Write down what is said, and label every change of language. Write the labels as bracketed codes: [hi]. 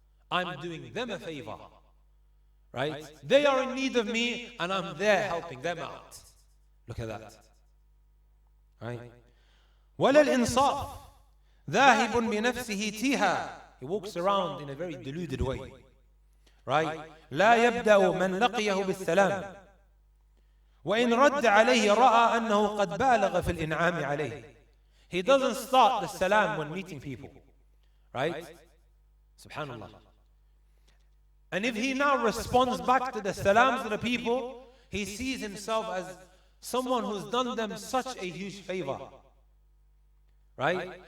[en] I'm doing them a favor. Right? They are in need of me and I'm there helping them out. Look at that. Right? [ar] وَلَا الْإِنصَافِ ذَاهِبٌ بِنَفْسِهِ تِيهَا. [en] He walks around in a very deluded way. Right? [ar] لا يبدأ من لقيه بالسلام وإن رد عليه رأى أنه قد بالغ في الإنعام عليه. [en] He doesn't start the salam when meeting people. Right? Subhanallah. And if he now responds back to the salams of the people, he sees himself as someone who's done them such a huge favor. Right?